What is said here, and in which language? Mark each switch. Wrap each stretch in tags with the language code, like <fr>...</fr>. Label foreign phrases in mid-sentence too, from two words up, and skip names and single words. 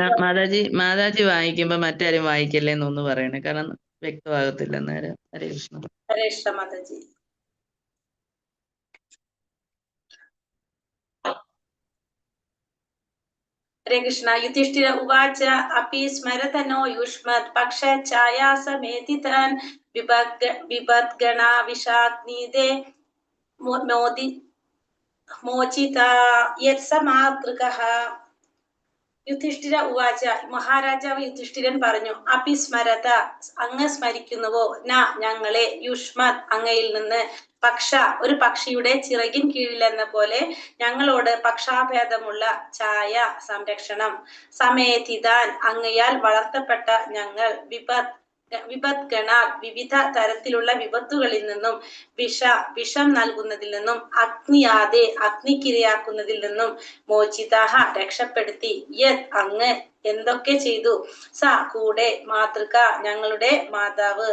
<ml>മാതാജി വായിക്കുമ്പോ മറ്റാരും വായിക്കല്ലേ എന്നൊന്ന് പറയണേ, കാരണം വ്യക്തമാകത്തില്ല നേരം. ഹരേ കൃഷ്ണ. ഹരേ കൃഷ്ണ മാതാജി.</ml> <sa>हरे कृष्णा. युधिष्ठिर उवाच अपि स्मरतनो युष्मत् पक्षच्छायासमेधितान् विपद्गणाविषाग्निदे मोचिता यत्समातृकः. യുധിഷ്ഠിര ഉവാച,</sa> <ml>മഹാരാജാവ് യുധിഷ്ഠിരൻ പറഞ്ഞു,</ml> <sa>അപി സ്മരത,</sa> <ml>അങ്ങ് സ്മരിക്കുന്നുവോ, ന ഞങ്ങളെ, യുഷ്മത് അങ്ങയിൽ നിന്ന്, പക്ഷ ഒരു പക്ഷിയുടെ ചിറകിൻ കീഴിൽ എന്ന പോലെ ഞങ്ങളോട് പക്ഷാഭേദമുള്ള ഛായ സംരക്ഷണം, സമേധിതാൻ അങ്ങയാൽ വളർത്തപ്പെട്ട ഞങ്ങൾ, വിപദ്ഗണ വിവിധ തരത്തിലുള്ള വിപത്തുകളിൽ നിന്നും, വിഷം നൽകുന്നതിൽ നിന്നും, അഗ്നിയാതെ അഗ്നിക്കിരയാക്കുന്നതിൽ നിന്നും, മോചിതാഹ രക്ഷപ്പെടുത്തി, യത് അങ്ങ് എന്തൊക്കെ ചെയ്തു, സ കൂടെ, മാതൃക ഞങ്ങളുടെ മാതാവ്.</ml>